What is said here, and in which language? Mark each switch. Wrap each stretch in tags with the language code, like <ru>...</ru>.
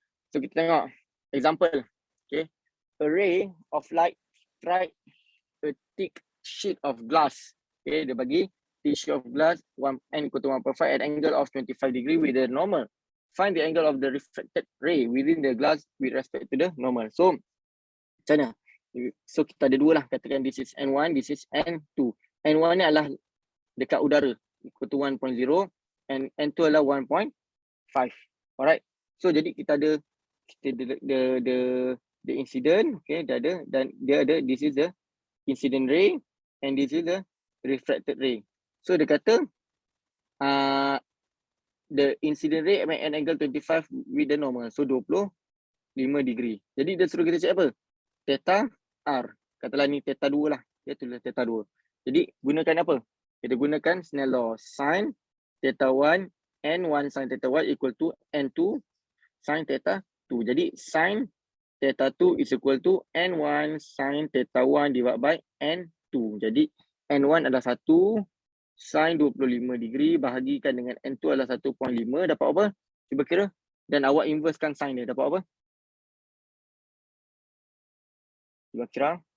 <en>So</en> <ms>kita tengok</ms> <en>example. Okay. A ray of light strike a thick sheet of glass. Okay,</en> <ms>dia bagi</ms> <en>tissue of glass, n equal to 1.5 at angle of 25 degree with the normal. Find the angle of the refracted ray within the glass with respect to the normal.</en> <ms>So, macam mana? So, kita ada dua lah. Katakan</ms> <en>this is N1, this is N2.</en> <ms>N1 ni adalah dekat udara,</ms> <en>equal to</en> <ms>1.0, and N2 adalah 1.5.</ms> <en>Alright. So,</en> <ms>jadi kita ada</ms> <en>the incident, okay,</en> <ms>dia ada, dan dia ada,</ms> <en>this is the incident ray, and this is the refracted ray. So,</en> <ms>dia kata,</ms> <en>the incident ray at an angle 25 with the normal.</en> <ms>So 25 degree. Jadi dia suruh kita cek apa? Theta R. Katalah ni theta 2 lah. Dia tulis theta 2. Jadi gunakan apa? Kita gunakan</ms> <en>Snell law. Sin theta 1 N1 sin theta 1 equal to N2 sin theta 2. Jadi sin theta 2 is equal to N1 sin theta 1 divided by N2.</en> <ms>Jadi N1 adalah 1 sin 25 degree bahagikan dengan N2 adalah 1.5, dapat apa? Cuba kira. Dan awak inversekan sin dia, dapat apa? Cuba kira.</ms>